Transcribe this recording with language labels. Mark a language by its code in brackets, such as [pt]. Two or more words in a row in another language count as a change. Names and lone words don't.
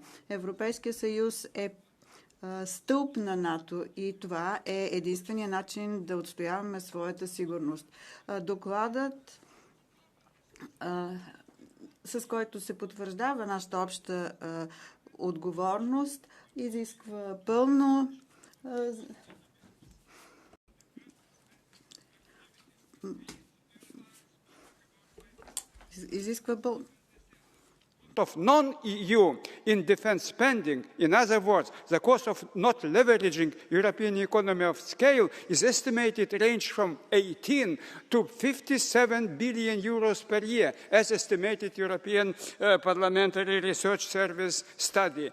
[bg] Европейския съюз е стълб на НАТО и това е единствения начин да отстояваме своята сигурност. Докладът, с който се потвърждава нашата обща отговорност, изисква пълно [en] of non-EU in defense spending. In other words, the cost of not leveraging European economy of scale is estimated to range from 18 to 57 billion euros per year, as estimated European Parliamentary Research Service study.